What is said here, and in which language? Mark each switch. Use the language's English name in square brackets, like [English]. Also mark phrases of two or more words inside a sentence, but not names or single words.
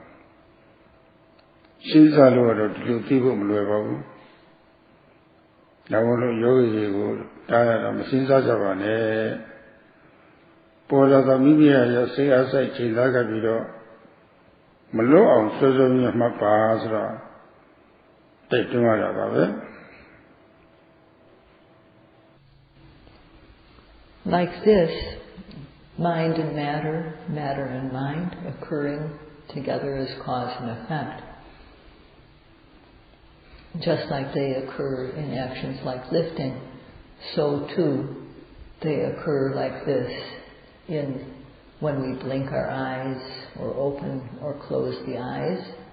[Burmese] ရှင်းစားလို့တော့ဒီလိုသိဖို့မလွယ်ပါဘူးဒါမို့လို့ယောဂီတွေကိုတားရတာမရှင်းစားကြပါနဲ့ပေါ်လာတော့မိမိရဲ့စိတ်အားစိတ်ချိန်သားကြပြီးတော့မလွတ်အောင်စောစောမြဲမှတ်ပါဆိုတော့တိုက်တွန်းရတာပါပဲ [English] Like this, mind and matter, matter and mind occurring together as cause and effect. Just like they occur in actions like lifting, so too they occur like this in when we blink our eyes or open or close the eyes.